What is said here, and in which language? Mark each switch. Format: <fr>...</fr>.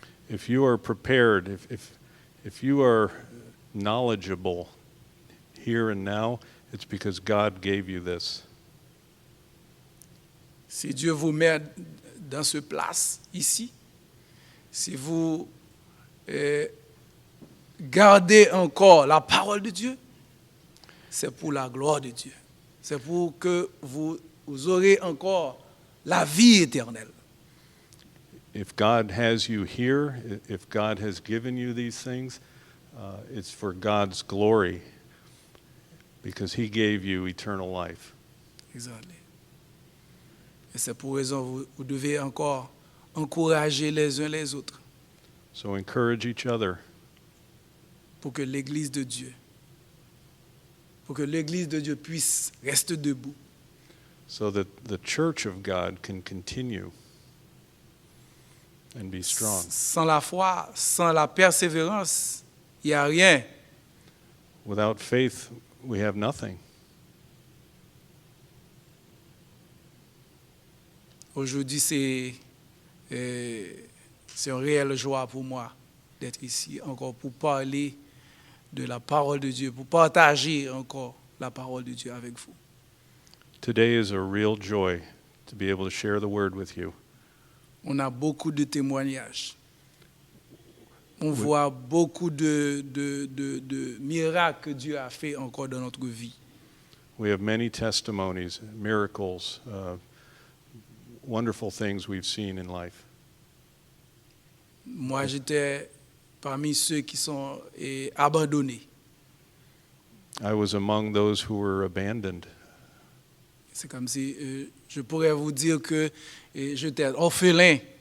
<en>If you are prepared, if you are knowledgeable here and now, it's because God gave you this.</en> <fr>Si Dieu vous met dans ce place, ici, si vous gardez encore la parole de Dieu, c'est pour la gloire de Dieu. C'est pour que vous aurez encore la vie éternelle.</fr> <en>If God has you here, if God has given you these things, it's for God's glory because He gave you eternal life.</en> <fr>Exactement. Et c'est pour raison vous devez encore encourager les uns les autres</fr> <en>So encourage each other</en> <fr>pour que l'Église de Dieu puisse rester debout.</fr> <en>so that the church of God can continue and be strong.</en> <fr>Sans la foi, sans la persévérance, il n'y a rien.</fr> <en>Without faith, we have nothing.</en> <fr>Aujourd'hui, c'est une réelle joie pour moi d'être ici encore pour parler de la parole de Dieu, pour partager encore la parole de Dieu avec vous.</fr> <en>Today is a real joy to be able to share the word with you.</en> <fr>On a beaucoup de témoignages. On voit beaucoup de miracles que Dieu a fait encore dans notre vie.</fr> <en>We have many testimonies, miracles, wonderful things we've seen in life.</en> <fr>Moi, j'étais parmi ceux qui sont abandonnés.</fr> <en>I was among those who were abandoned.</en> <fr>C'est comme si je pourrais vous dire que j'étais orphelin.</fr>